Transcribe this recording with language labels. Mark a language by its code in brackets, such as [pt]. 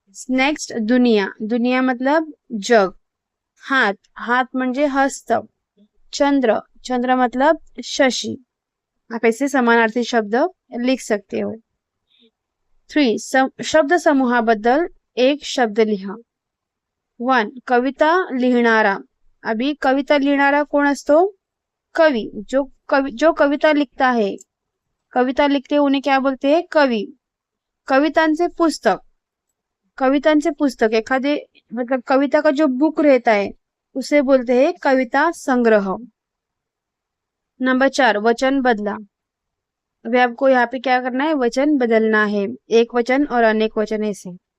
[hi] Next, दुनिया। दुनिया मतलब जग। हाथ। [mr] हाथ म्हणजे हस्त। चंद्र। चंद्र मतलब शशि। [hi] आप ऐसे समानार्थी शब्द लिख सकते हो। 3, [mr] शब्द समूहाबद्दल एक शब्द लिहा। 1, कविता लिहिणारा। अभी कविता लिहिणारा कोण असतो, कवि। [hi] जो कविता लिखता है, कविता लिखते उन्हें क्या बोलते हैं, कवि। [mr] कवितांचे पुस्तक। कवितांचे पुस्तक, एखादे [hi] मतलब कविता का जो बुक रहता है उसे बोलते हैं कविता संग्रह। नंबर 4, वचन बदला। अभी आपको यहाँ पे क्या करना है, वचन बदलना है, एक वचन और अनेक वचन ऐसे।